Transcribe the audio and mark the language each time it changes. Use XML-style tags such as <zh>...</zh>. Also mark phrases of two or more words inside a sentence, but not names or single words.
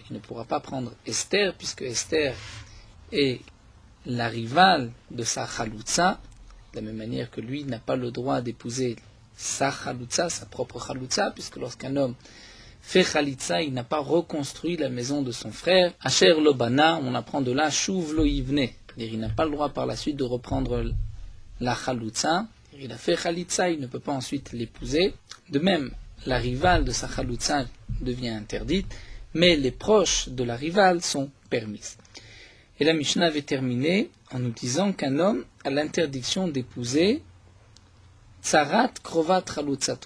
<fr>Il ne pourra pas prendre Esther, puisque Esther est la rivale de sa chalitza, de la même manière que lui n'a pas le droit d'épouser sa chalitza, sa propre chalitza, puisque lorsqu'un homme fait chalitza, il n'a pas reconstruit la maison de son frère.</fr> <he>אשר לא בנה,</he> <fr>on apprend de là,</fr> <he>שוב לא יבנה,</he> <fr>c'est-à-dire il n'a pas le droit par la suite de reprendre la chalitza. Il a fait chalitza, il ne peut pas ensuite l'épouser. De même, la rivale de sa chalitza devient interdite, mais les proches de la rivale sont permises. Et la Mishnah avait terminé en nous disant qu'un homme a l'interdiction d'épouser</fr> <he>צרת קרובת חלוצתו.</he>